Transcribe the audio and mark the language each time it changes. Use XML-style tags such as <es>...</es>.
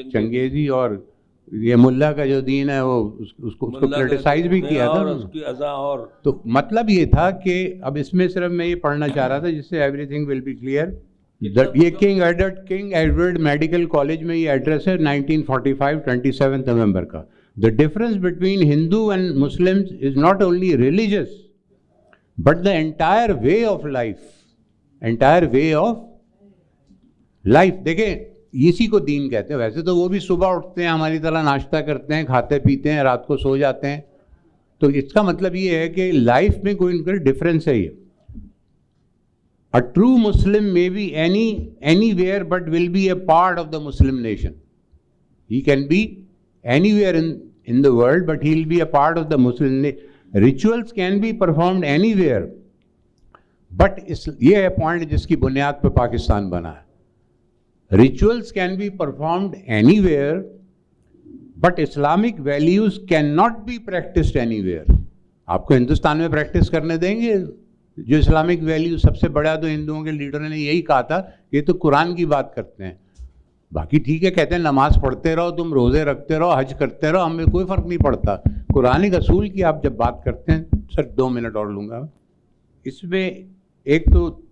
<ur>چنگیزی, اور یہ ملا کا جو دین ہے وہ اس کو کرٹیسائز بھی کیا تھا اس کی ازاں. اور تو مطلب یہ تھا کہ اب اس میں صرف میں یہ پڑھنا چاہ رہا تھا جس سے</ur> <en>Everything will be clear.</en> <ur>یہ کنگ ایڈورڈ میڈیکل کالج میں یہ ایڈریس ہے 1945 27 نومبر کا.</ur> <en>The difference between Hindu and Muslims is not only religious, but the entire way of life. Entire way of life.</en> <ur>دیکھیں اسی کو دین کہتے ہیں. ویسے تو وہ بھی صبح اٹھتے ہیں ہماری طرح, ناشتہ کرتے ہیں, کھاتے پیتے ہیں, رات کو سو جاتے ہیں. تو اس کا مطلب یہ ہے کہ لائف میں کوئی ان کا ڈفرینس ہے. یہ</ur> <en>A true Muslim may be anywhere but will be a part of the Muslim nation. He can be anywhere in the world, but he'll be a part of the Muslim nation. Rituals can be performed anywhere, but</en> <ur>یہ ہے point جس کی بنیاد پہ پاکستان بنا ہے.</ur> <en>Rituals can be performed anywhere, but Islamic values cannot be practiced anywhere.</en> <ur>آپ کو ہندوستان میں پریکٹس کرنے دیں گے جو اسلامک ویلیو؟ سب سے بڑا تو ہندوؤں کے لیڈروں نے یہی کہا تھا کہ یہ تو قرآن کی بات کرتے ہیں. باقی ٹھیک ہے, کہتے ہیں نماز پڑھتے رہو, تم روزے رکھتے رہو, حج کرتے رہو, ہمیں کوئی فرق نہیں پڑتا. قرآن کے اصول کی آپ جب بات کرتے ہیں, سر 2 منٹ اور لوں گا. اس میں ایک تو</ur>